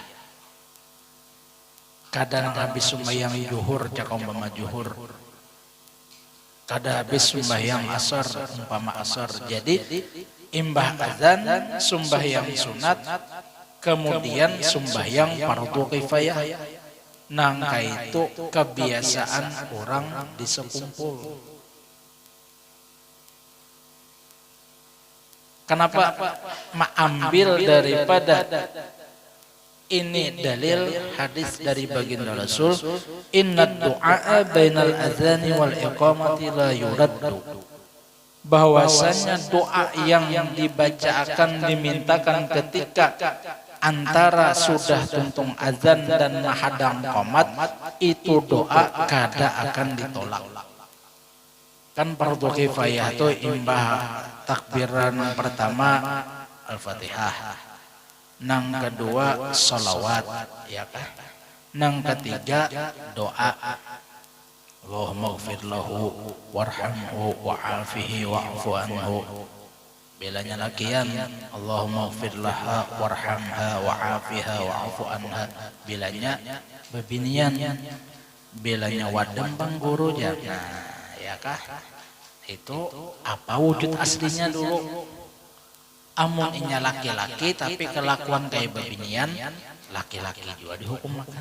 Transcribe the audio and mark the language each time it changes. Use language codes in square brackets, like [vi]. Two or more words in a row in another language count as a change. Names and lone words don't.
[bjn] Kadang habis sembahyang zuhur, cak umpama zuhur, kada habis sembahyang asar, umpama asar. Jadi imbah azan sembahyang sunat, kemudian sembahyang fardu kifayah. Nangka itu kebiasaan orang di sekumpul. Kenapa mengambil daripada ini dalil hadis dari baginda Rasul, [ar] إن الدعاء بين الأذان والإقامة لا يرد. [bjn] Bahwasanya doa yang dibacakan dimintakan ketika antara sudah tuntung azan dan mahadang qomat, itu doa kada akan ditolak. Kan fardu kifayah itu imbah takbiran pertama Al-Fatihah, nang kedua sholawat, ya kan? Nang ketiga doa, [ar] اللهم اغفر له وارحمه وعافه واعف عنه. [bjn] Belanya lakian, [ar] اللهم اغفر لها وارحمها وعافها واعف عنها. [bjn] Belanya bebinian, belanya wadem pangguru ya. Nah, ya kah? Itu apa wujud aslinya dulu? Amun inya laki-laki tapi kelakuan kayak bebinian, laki-laki juga dihukum makan.